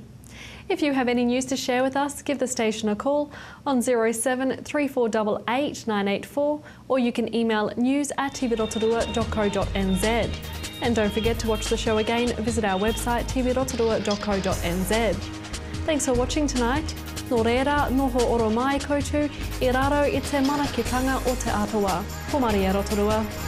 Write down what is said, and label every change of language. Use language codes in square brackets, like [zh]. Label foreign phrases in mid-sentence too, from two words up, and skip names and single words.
[en] If you have any news to share with us, give the station a call on 07 3488 984, or you can email news@tvrotorua.co.nz. And don't forget to watch the show again, visit our website tvrotorua.co.nz. Thanks for watching tonight. [mi] Nō reira, noho oro mai koutou, I raro I te manakitanga o te atua. Ko Maria Rotorua.